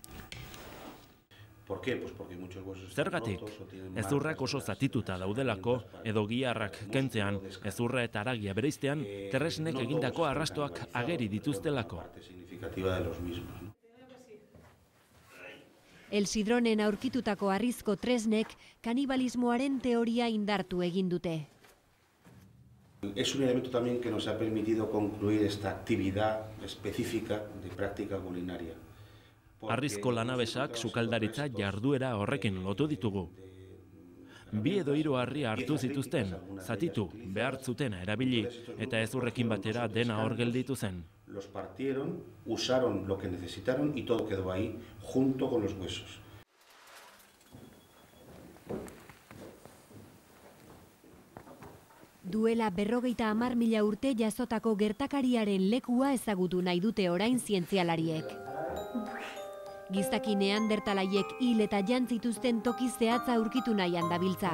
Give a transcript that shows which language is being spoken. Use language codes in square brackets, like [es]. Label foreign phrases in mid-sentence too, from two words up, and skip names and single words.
[eu] Zergatik, hezurrak oso zatituta daudelako edo giharrak kentzean, hezurra eta haragia bereiztean, terresnek egindako arrastoak ageri dituztelako. El Sidronen aurkitutako harrizko tresnek kanibalismoaren teoria indartu egin dute. [es] Es un elemento también que nos ha permitido concluir esta actividad específica de práctica culinaria. [eu] Harrizko lanabesak sukaldaritza jarduera horrekin lotu ditugu. Bi edo hiru harri hartu zituzten, zatitu, behar zutena erabili, eta hezurrekin batera dena hor gelditu zen. [es] Los partieron, usaron lo que necesitaron y todo quedó ahí, junto con los huesos. [eu] Duela 50.000 urte jasotako gertakariaren lekua ezagutu nahi dute orain zientzialariek. Gizaki neandertalaiek hil eta jantzituzten toki zehatza aurkitu nahian dabiltza.